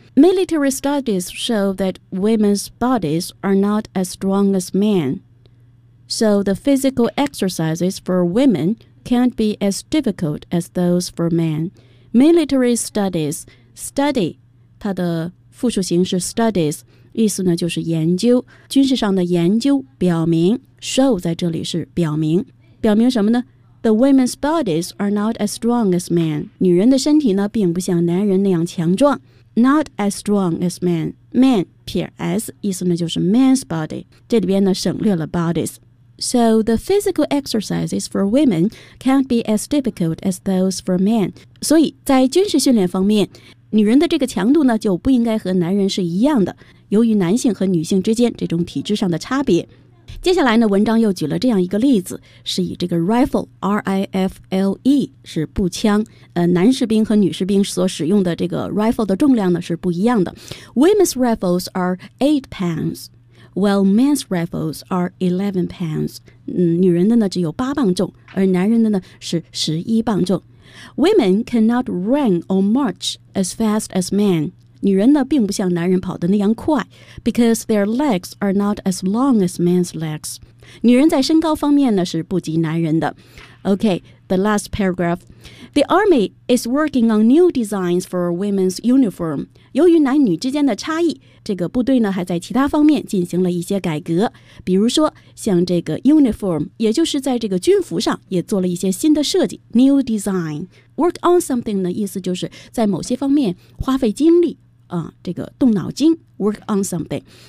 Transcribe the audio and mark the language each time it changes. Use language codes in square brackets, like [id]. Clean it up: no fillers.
[en] Military studies show that women's bodies are not as strong as men, so the physical exercises for womencan't be as difficult as those for men. Military studies, study, [zh] 它的复数形式 studies, 意思呢就是研究，军事上的研究表明， show 在这里是表明。表明什么呢？ [en] The women's bodies are not as strong as men. [zh] 女人的身体呢并不像男人那样强壮。 [en] Not as strong as men. Man, [zh] 撇 [en] s, [zh] 意思呢就是 [en] man's body. [zh] 这里边呢省略了 bodies. [en] So the physical exercises for women can't be as difficult as those for men. [zh] 所以在军事训练方面，女人的这个强度呢就不应该和男人是一样的，由于男性和女性之间这种体质上的差别。接下来呢，文章又举了这样一个例子，是以这个 rifle, R-I-F-L-E, 是步枪，男士兵和女士兵所使用的这个 rifle 的重量呢是不一样的。 [en] Women's rifles are 8 pounds. Well, men's rifles are 11 pounds. [zh] 女人的呢只有八磅重，而男人的呢是11磅重。 [en] Women cannot run or march as fast as men. [zh] 女人呢并不像男人跑得那样快 [en] because their legs are not as long as men's legs. [zh] 女人在身高方面呢是不及男人的。 [en] OK, the last paragraph. The army is working on new designs for women's uniform. [zh] 由于男女之间的差异，这个部队呢还在其他方面进行了一些改革。比如说像这个 uniform, 也就是在这个军服上也做了一些新的设计 , [en] new design。 Work on something [zh] 的意思就是在某些方面花费精力、这个动脑筋 , [en] work on something。